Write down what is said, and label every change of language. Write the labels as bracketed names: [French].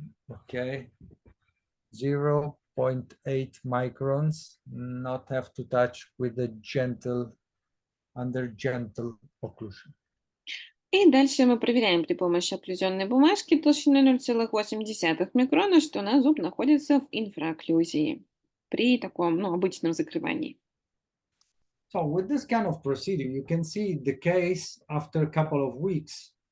[English] Okay, 0.8 microns, not have to touch with the under gentle occlusion. [Russian] И дальше мы проверяем при помощи окклюзионной бумажки толщиной 0,8 микрона, что у нас зуб находится в инфраокклюзии при таком, ну, обычном закрывании. [English] So with this kind of procedure, you can see the case after a couple of weeks.